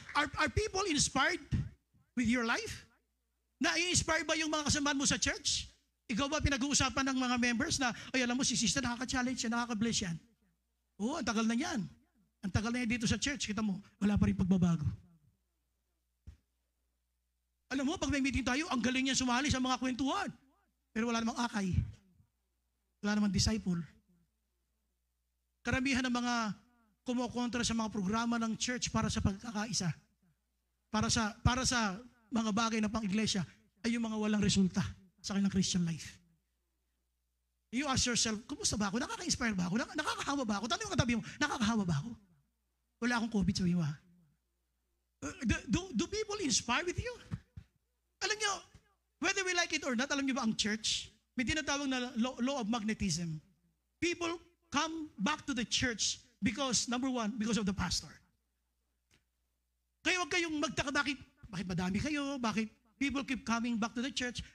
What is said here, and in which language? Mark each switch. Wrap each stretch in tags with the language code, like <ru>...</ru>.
<en>Are people inspired with your life?</en> <tl>Na-inspire ba yung mga kasamahan mo sa church? Ikaw ba pinag-uusapan ng mga members na, ay alam mo si sister nakaka-challenge yan, nakaka-bless yan. Oo, ang tagal na yan. Ang tagal na yan dito sa church. Kita mo, wala pa rin pagbabago. Alam mo, pag may meeting tayo, ang galing niya sumali sa mga kwentuhan. Pero wala namang akay. Wala namang disciple. Karamihan ng mga kumokontra sa mga programa ng church para sa pagkakaisa. Para sa mga bagay na pang-iglesia ay yung mga walang resulta sa kanilang Christian life.</tl> <en>You ask yourself,</en> <tl>kumusta ba ako? Nakaka-inspire ba ako? Nakakahawa ba ako? Tanong yung katabi mo, nakakahawa ba ako? Wala akong COVID, sabi mo ha?</tl> <en>Do people inspire with you?</en> <tl>Alam nyo,</tl> <en>whether we like it or not,</en> <tl>alam nyo ba ang church? May tinatawag na</tl> <en>law of magnetism. People come back to the church because, number one, because of the pastor.</en> <tl>Kaya huwag kayong magtaka, bakit madami kayo? Bakit</tl> <en>people keep coming back to the church?</en>